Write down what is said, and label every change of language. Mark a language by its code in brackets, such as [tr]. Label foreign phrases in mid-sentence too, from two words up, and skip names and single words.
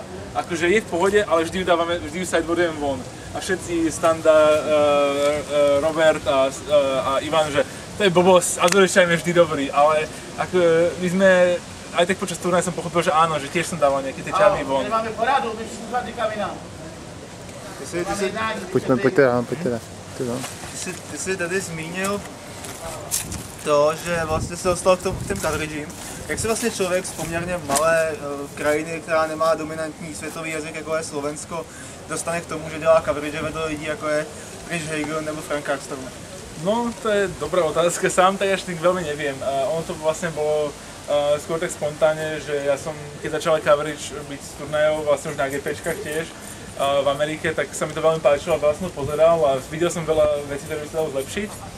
[sk] Akože je v pohode, ale vždy ju sideboardujeme von. A všetci Standa, Robert a Ivan, že to je blbosť, Azorius Champ je vždy dobrý, ale ako my sme aj tak počas turnaja som pochopil, že áno, že tiež som dával nejaké tie čavy von. Máme poradu, [cs] my všichni zatýkame nám. Pojďte dál. Ty jsi tady zmínil to, že vlastně se dostal k těm coveragím. Jak se vlastně člověk z poměrně malé krajiny, která nemá dominantní světový jazyk, jako je Slovensko, dostane k tomu, že dělá coverage vedle lidí, jako je Rich Hagen nebo Frank Carstrom? [sk] No, to je dobrá otázka, sám tak až tak veľmi neviem. Ono to vlastne bolo skôr tak spontánne, že ja som, keď začal coverage robiť z turnajov, vlastne už na GPčkách tiež, v Amerike, tak sa mi to veľmi páčilo a veľa som to pozeral a videl som veľa vecí, ktoré by sa dalo zlepšiť.